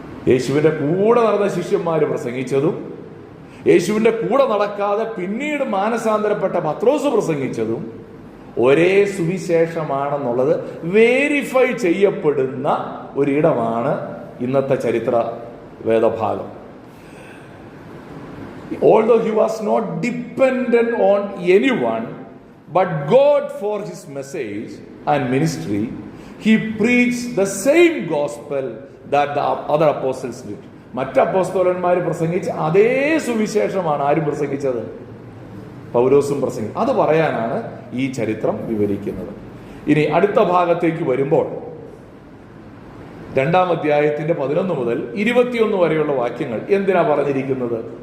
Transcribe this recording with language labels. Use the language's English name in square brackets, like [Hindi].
[Malayalam] യേശുവിന്റെ കൂടെ നടന്ന ശിഷ്യന്മാര് പ്രസംഗിച്ചതും യേശുവിന്റെ കൂടെ നടക്കാതെ പിന്നീട് മാനസാന്തരപ്പെട്ട പത്രോസ് പ്രസംഗിച്ചതും ഒരേ സുവിശേഷമാണെന്നുള്ളത് വേരിഫൈ ചെയ്യപ്പെടുന്ന ഒരിടമാണ് ഇന്നത്തെ ചരിത്ര വേദഭാഗം. [English] Although he was not dependent on anyone but God for his message and ministry, he preached the same gospel that the other apostles did. [Malayalam] മറ്റ് അപ്പോസ്തലന്മാർ പ്രസംഗിച്ച അതേ സുവിശേഷമാണ് ആരും പ്രസംഗിച്ചത്? പൗലോസും പ്രസംഗിച്ചു. അത് പറയാനാണ് ഈ ചരിത്രം വിവരിക്കുന്നത്. അടുത്ത ഭാഗത്തേക്ക് വരുമ്പോൾ 2-ാം അധ്യായത്തിന്റെ 11 മുതൽ 21 വരെയുള്ള വാക്യങ്ങൾ എന്തിനാ പറഞ്ഞിരിക്കുന്നത്?